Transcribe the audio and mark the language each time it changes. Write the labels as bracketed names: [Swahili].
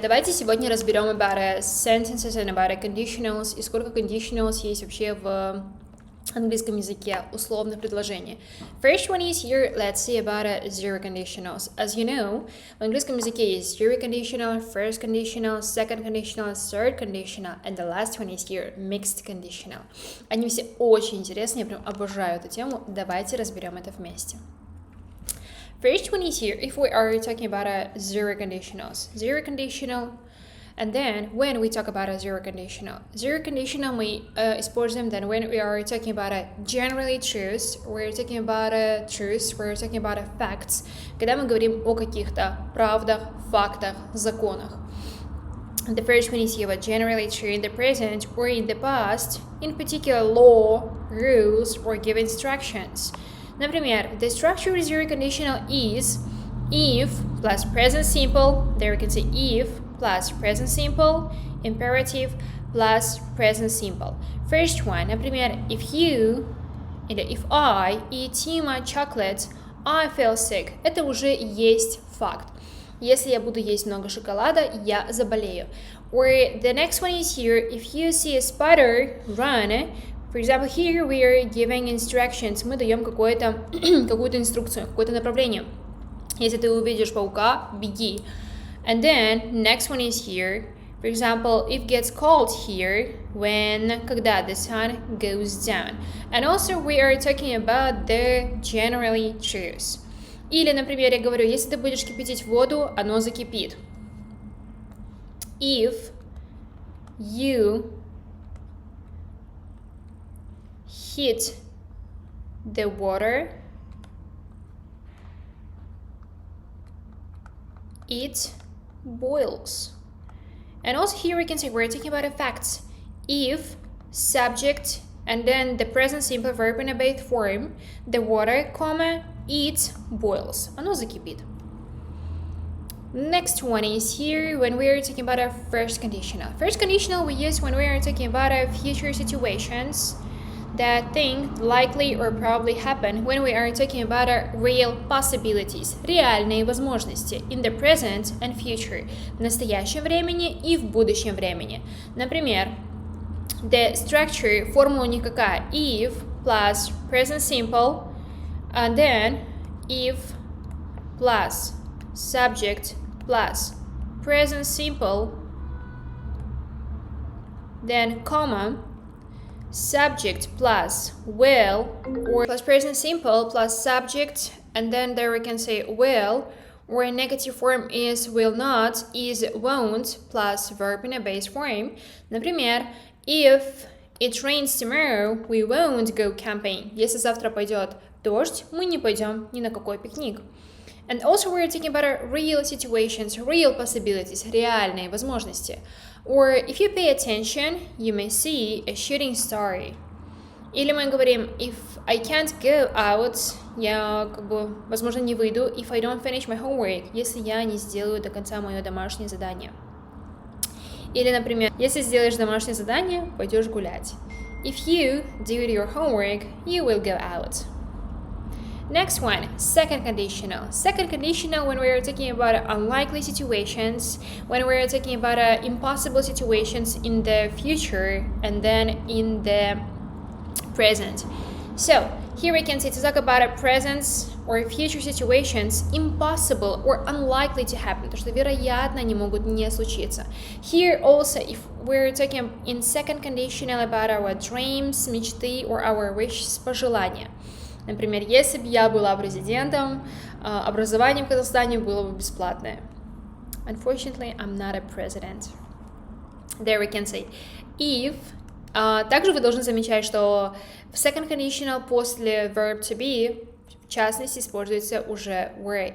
[Russian] Давайте сегодня разберем [English] about sentences and about conditionals [Russian] и сколько conditionals есть вообще в английском языке, условных предложений. [English] First one is here, let's see about zero conditionals. As you know, [Russian] в английском языке есть [English] zero conditional, first conditional, second conditional, third conditional, and the last one is here, mixed conditional. [Russian] Они все очень интересные, я прям обожаю эту тему. Давайте разберем это вместе. [English] First one is here, if we are talking about zero conditionals. Zero conditional, and then when we talk about a zero conditional [Russian] мы используем [English] then when we are talking about a generally truths, we're talking about a truths, we're talking about a facts, [Russian] когда мы говорим о каких-то правдах, фактах, законах. [English] The first one is here, generally true in the present or in the past, in particular law, rules, or give instructions. Например, the structure of zero conditional is if plus present simple, there we can say if plus present simple, imperative plus present simple. First one, например, if you, или if I eat too much chocolate, I feel sick. [Russian] Это уже есть факт. Если я буду есть много шоколада, я заболею. [English] Or the next one is here, if you see a spider, run. For example, here we are giving instructions. [Russian] Мы даем какую-то инструкцию, какое-то направление. Если ты увидишь паука, беги. [English] And then, next one is here. For example, it gets cold here когда the sun goes down. And also we are talking about the generally truths. [Russian] Или, например, я говорю, если ты будешь кипятить воду, оно закипит. [English] If you heat the water, it boils. And also here we can say we're talking about facts. If subject and then the present simple verb in a base form, the water, it boils. [Russian] Оно закипит. [English] Next one is here when we are talking about our first conditional. First conditional we use when we are talking about our future situations that thing likely or probably happen when we are talking about our real possibilities, [Russian] реальные возможности, [English] in the present and future, [Russian] в настоящем времени и в будущем времени. Например, [English] the structure, [Russian] формула у них какая? [English] If plus present simple, and then if plus subject plus present simple, then comma, subject plus will, or plus present simple plus subject, and then there we can say will, or a negative form is will not, is won't, plus verb in a base form. Например, if it rains tomorrow, we won't go camping. [Russian] Если завтра пойдет дождь, мы не пойдем ни на какой пикник. [English] And also we're talking about our real situations, real possibilities, [Russian] реальные возможности. [English] Or if you pay attention, you may see a shooting star. [Russian] Или мы говорим, [English] if I can't go out, [Russian] я возможно, не выйду, [English] if I don't finish my homework, [Russian] если я не сделаю до конца мое домашнее задание. Или, например, если сделаешь домашнее задание, пойдешь гулять. [English] If you do your homework, you will go out. Next one, second conditional. Second conditional when we are talking about unlikely situations, when we are talking about impossible situations in the future and then in the present. So here we can say to talk about a present or future situations impossible or unlikely to happen, [Russian] то что вероятно они могут не случиться. [English] Here also, if we're talking in second conditional about our dreams, мечты or our wishes, пожелания. [Russian] Например, если бы я была президентом, образование в Казахстане было бы бесплатное. [English] Unfortunately, I'm not a president. There we can say if. [Russian] Также вы должны замечать, что в second conditional после verb to be, в частности, используется уже were.